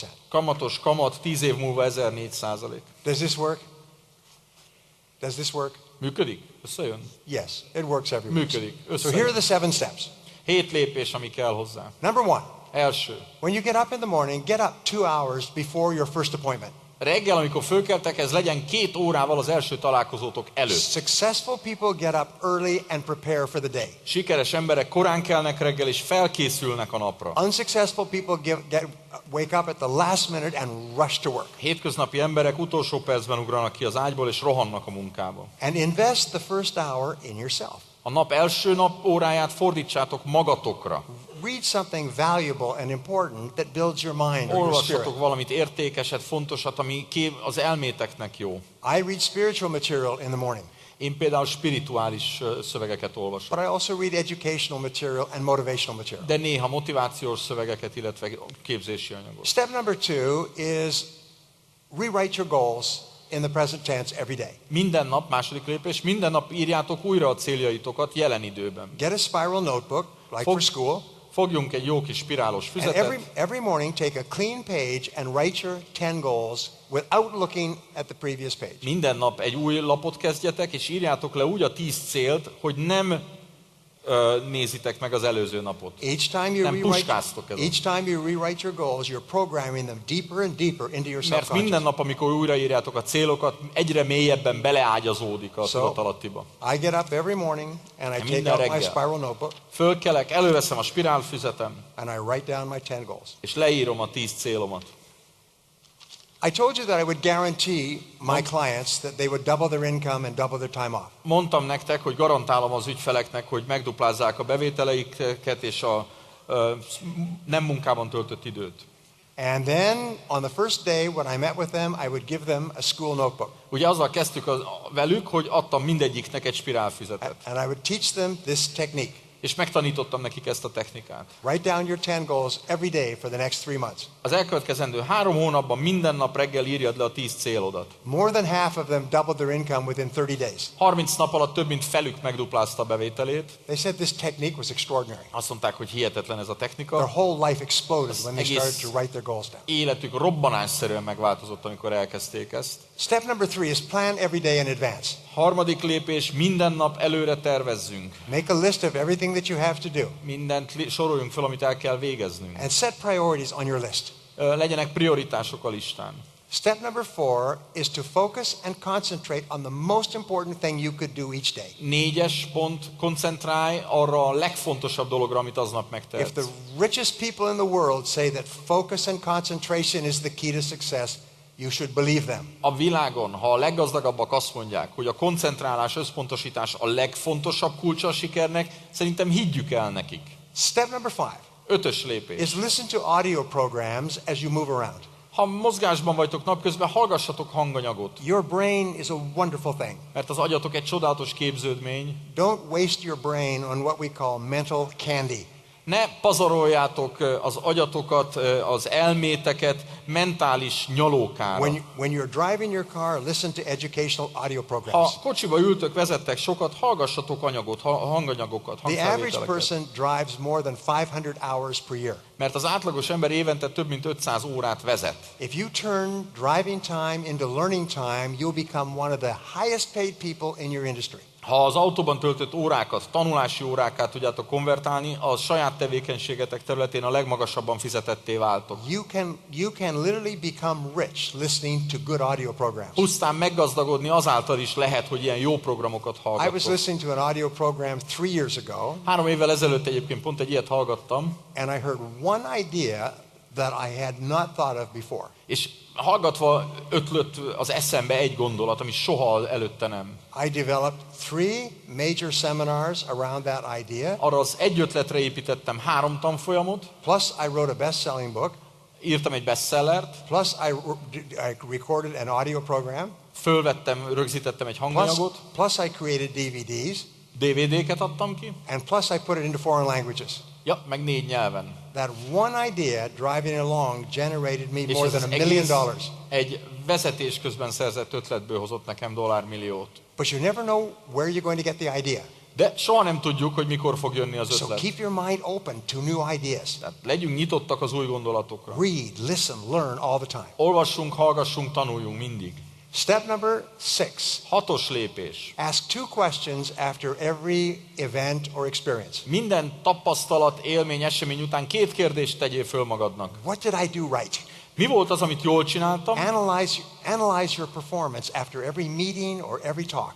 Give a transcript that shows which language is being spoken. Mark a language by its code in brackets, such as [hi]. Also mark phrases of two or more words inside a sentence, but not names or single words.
[hu] kamat 10 év múlva 1400%. [en] Does this work? Does this work? [hu] Működik? Összejön? [en] Yes, it works every week. [hu] Működik. So Összejön. [en] here are the 7 steps. [hu] 7 lépés, ami kell hozzá. [en] Number 1, Első. when you get up in the morning, get up 2 hours before your first appointment. [hu] Reggel, amikor fölkeltek, ez legyen 2 órával az első találkozótok előtt. [en] Successful people get up early and prepare for the day. [hu] Sikeres emberek korán kelnek reggel, és felkészülnek a napra. [en] Unsuccessful people wake up at the last minute and rush to work. [hu] Hétköznapi emberek utolsó percben ugranak ki az ágyból, és rohannak a munkába. [en] And invest the first hour in yourself. [hu] A nap első óráját fordítsátok magatokra. [en] Read something valuable and important that builds your mind or your spirit. [hu] Olvassatok valamit értékeset, fontosat, ami az elméteknek jó. [en] I read spiritual material in the morning. [hu] Én például spirituális szövegeket olvasok. [en] But I also read educational material and motivational material. [hu] De néha motivációs szövegeket, illetve képzési anyagot. [en] Step number 2 is rewrite your goals in the present tense every day. [hu] Minden nap, második lépés, minden nap írjátok újra a céljaitokat jelen időben. [en] Get a spiral notebook, like for school. [hu] Fogjunk egy jó kis spirálos And füzetet, [en] every morning take a clean page and write your 10 goals without looking at the previous page. [hu] minden nap egy új lapot kezdjetek, és írjátok le úgy a 10 célt, hogy nem nézitek meg az előző napot. Nem puskáztok ezen. [en] Each time you rewrite your goals, you're programming them deeper and deeper into your Mert subconscious. [hu] minden nap, amikor újraírjátok a célokat, egyre mélyebben beleágyazódik a tudatalattiba. [en] I get up every morning and I take Minden out my reggel. spiral notebook [hu] Fölkelek, előveszem a spirálfüzetem, [en] and I write down my 10 goals. [hu] és leírom a 10 célomat. [en] I told you that I would guarantee my clients that they would double their income and double their time off. [hu] Mondtam nektek, hogy garantálom az ügyfeleknek, hogy megduplázzák a bevételeiket és a nem munkában töltött időt. [en] And then on the first day when I met with them, I would give them a school notebook. [hu] Ugye azzal kezdtük velük, hogy adtam mindegyiknek egy spirálfüzetet. [en] And I would teach them this technique. [hu] És megtanítottam nekik ezt a technikát. [en] Write down your 10 goals every day for the next 3 months. [hu] Az elkövetkezendő 3 hónapban minden nap reggel írjad le a 10 célodat. [en] More than half of them doubled their income within 30 days. [hu] 30 nap alatt több mint felük megduplázta a bevételét. [en] They said this technique was extraordinary. [hu] Azt mondták, hogy hihetetlen ez a technika. [en] Their whole life exploded when they started to write their goals down. [hu] Életük robbanásszerűen megváltozott, amikor elkezdték ezt. [en] Step number 3 is plan every day in advance. [hu] Harmadik lépés, minden nap előre tervezzünk. [en] Make a list of everything that you have to do. [hu] Mindent soroljunk fel, amit el kell végeznünk. [en] And set priorities on your list. [hu] Legyenek prioritások a listán. [en] Step number 4 is to focus and concentrate on the most important thing you could do each day. [hu] 4-es pont, koncentrálj arra a legfontosabb dologra, amit aznap If megtehetsz. [en] the richest people in the world say that focus and concentration is the key to success, you should believe them. [hu] A világon, ha a leggazdagabbak azt mondják, hogy a koncentrálás, összpontosítás a legfontosabb kulcsa a sikernek, szerintem higgyük el nekik. [en] Step number 5 [hu] 5-ös lépés. [en] is listen to audio programs as you move around. [hu] Ha mozgásban vagytok napközben, hallgassatok hanganyagot, [en] Your brain is a wonderful thing. [hu] mert az agyatok egy csodálatos képződmény. [en] Don't waste your brain on what we call mental candy. [hu] Ne pazaroljátok az agyatokat, az elméteket mentális nyalókára. [en] When you're driving your car, listen to educational audio Ha programs. [hu] kocsiba ültök, vezettek sokat, hallgassatok hanganyagokat, [en] The average hangfelvételeket. person drives more than 500 hours per year. [hu] Mert az átlagos ember évente több mint 500 órát vezet. [en] If you turn driving time into learning time, you'll become one of the highest paid people in your industry. [hu] Ha az autóban töltött órákat, tanulási órákat tudjátok konvertálni, a saját tevékenységetek területén a legmagasabban fizetetté váltok. [en] You can literally become rich listening to good audio programs. [hu] Pusztán meggazdagodni azáltal is lehet, hogy ilyen jó programokat [en] I was hallgatok. listening to an audio program 3 years ago, [hu] 3 évvel ezelőtt egyébként pont egy ilyet hallgattam, [en] and I heard one idea that I had not thought of before. [hu] és hallgatva ötlött az eszembe egy gondolat, ami soha előtte nem. [en] I developed 3 major seminars around that idea, [hu] Arra az egy ötletre építettem 3 tanfolyamot, [en] plus I wrote a best-selling book, [hu] írtam egy bestsellert, [en] plus I recorded an audio program, [hu] rögzítettem egy hanganyagot, [en] plus I created DVDs, [hu] DVD-ket adtam ki, [en] and plus I put it into foreign languages. [hu] ja, meg 4 nyelven. [en] That one idea driving along generated me És more ez than az $1 million. [hu] egész egy vezetés közben szerzett ötletből hozott nekem $1,000,000. [en] But you never know where you're going to get the idea. [hu] De soha nem tudjuk, hogy mikor fog jönni az So ötlet. [en] keep your mind open to new ideas. [hu] Tehát legyünk nyitottak az új gondolatokra. [en] Read, listen, learn all the time. [hu] Olvassunk, hallgassunk, tanuljunk mindig. [en] Step number 6. [hu] 6. lépés. [en] Ask 2 questions after every event or experience. [hu] Minden tapasztalat, élmény, esemény után 2 kérdést tegyél föl magadnak. [en] What did I do right? [hu] Mi volt az, amit jól csináltam? [en] Analyze your performance after every meeting or every talk.